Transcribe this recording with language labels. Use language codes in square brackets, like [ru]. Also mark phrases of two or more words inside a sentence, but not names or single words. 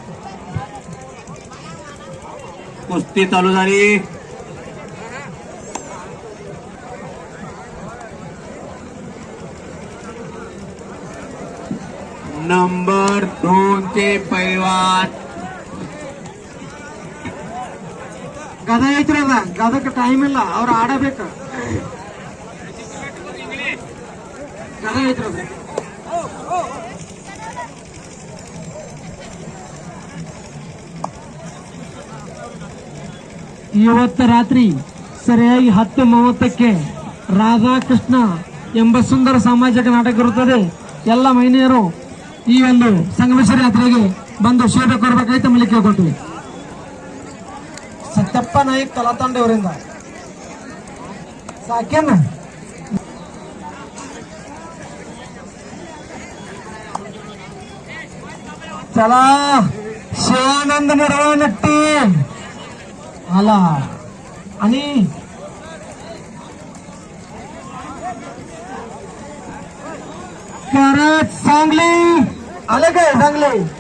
[mr] कुस्ती चालू झाली. नंबर 2 चे पैलवान [kn] ಗದ ಐತ್ರಲ್ಲ ಗದಕ್ಕೆ ಟೈಮ್ ಇಲ್ಲ ಅವ್ರು ಆಡಬೇಕು. ಗದ ಐತ್ರಲ್ಲ ಇವತ್ತು ರಾತ್ರಿ ಸರಿಯಾಗಿ 10:30ಕ್ಕೆ ರಾಧಾಕೃಷ್ಣ ಎಂಬ ಸುಂದರ ಸಾಮಾಜಿಕ ನಾಟಕ ಇರುತ್ತದೆ. ಎಲ್ಲ ಮಹಿಳೆಯರು ಈ ಒಂದು ಸಂಗಮೇಶ್ವರ ಯಾತ್ರೆಗೆ ಬಂದು ಶೇಷ ಕೊಡಬೇಕಾಯ್ತು ತಮ್ಮಲ್ಲಿ ಕೇಳ್ಕೊಳ್ತೀವಿ. ಸತ್ಯಪ್ಪ ನಾಯ್ಕ ಕಲಾತಂಡವರಿಂದ ಸಾಕೇನ. [mr] चला शिवानंद निर्वाणट्टी आला आणि करत सांगली आले काय सांगली.